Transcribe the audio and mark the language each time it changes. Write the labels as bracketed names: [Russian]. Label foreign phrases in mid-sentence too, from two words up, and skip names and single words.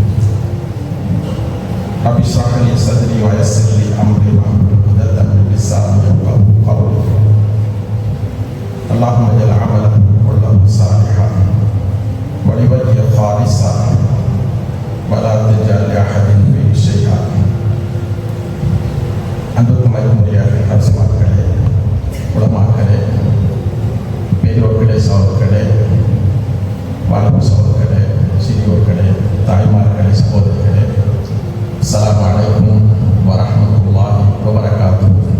[Arabic] رب اشرح لي صدري ويسر لي أمري واحلل عقدة من لساني يفقهوا قولي. اللهم اجعل عملنا كله صالحا ولوجهك خالصا ولا تجعل لأحد فيه شيئا. [Tamil] அன்புக்கும் மதிப்புடைய அரசுமார்களே, உலமாக்களே, பெரியோர்களே, சகோதரர்களே, வாலிப சகோதரர்களே, சிறியோர்களே, தாய்மார்களே, சகோதரர்களே, [Arabic] السلام عليكم ورحمة الله وبركاته.